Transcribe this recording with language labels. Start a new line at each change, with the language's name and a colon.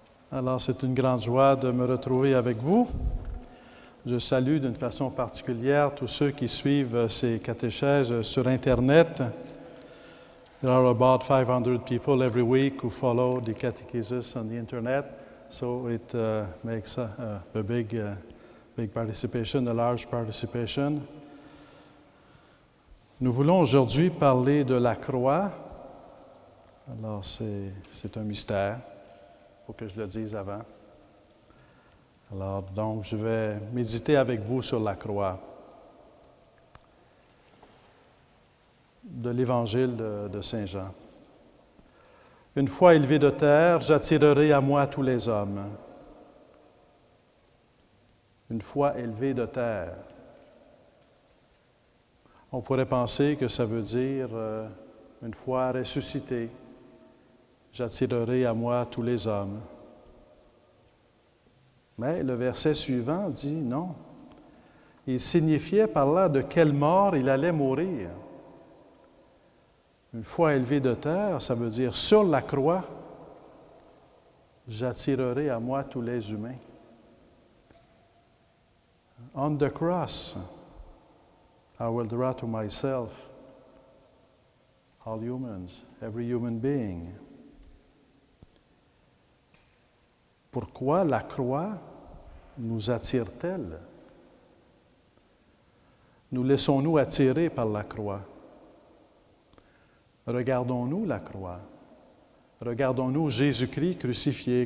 French: Alors, c'est une grande joie de me retrouver avec vous. Je salue d'une façon particulière tous ceux qui suivent ces catéchèses sur Internet.
English: There are about 500 people every week who follow the catechesis on the Internet, so it makes a big participation, a large participation.
French: Nous voulons aujourd'hui parler de la croix. Alors, c'est un mystère. Il faut que je le dise avant. Alors, donc, je vais méditer avec vous sur la croix de l'Évangile de Saint Jean. Une fois élevé de terre, j'attirerai à moi tous les hommes. Une fois élevé de terre. On pourrait penser que ça veut dire une fois ressuscité, j'attirerai à moi tous les hommes. Mais le verset suivant dit non. Il signifiait par là de quelle mort il allait mourir. Une fois élevé de terre, ça veut dire sur la croix, j'attirerai à moi tous les humains.
English: On the cross, I will draw to myself all humans, every human being.
French: Pourquoi la croix nous attire-t-elle? Nous laissons-nous attirer par la croix? Regardons-nous la croix? Regardons-nous Jésus-Christ crucifié?